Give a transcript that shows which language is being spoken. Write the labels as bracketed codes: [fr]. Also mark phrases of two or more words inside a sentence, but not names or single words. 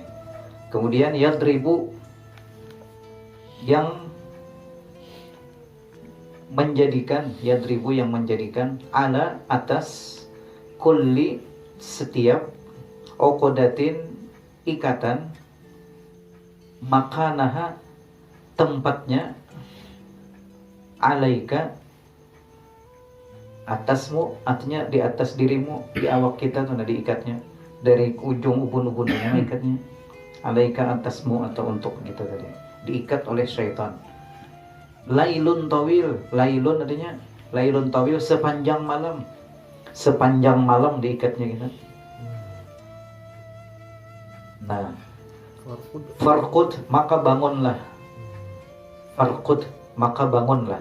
[id] Kemudian yadribu, yang menjadikan, yadribu yang menjadikan, ala atas, kulli setiap, uqdatin ikatan, makanaha tempatnya, alaika atasmu, artinya di atas dirimu, di awak kita tuh diikatnya, dari ujung ubun-ubunnya ikatnya, alaika atasmu atau untuk gitu tadi, diikat oleh syaitan. [ar] Lailun tawil, [id] lailun artinya [ar] lailun tawil, [id] sepanjang malam, sepanjang malam diikatnya gitu. Nah, farqud maka bangunlah, farqud maka bangunlah.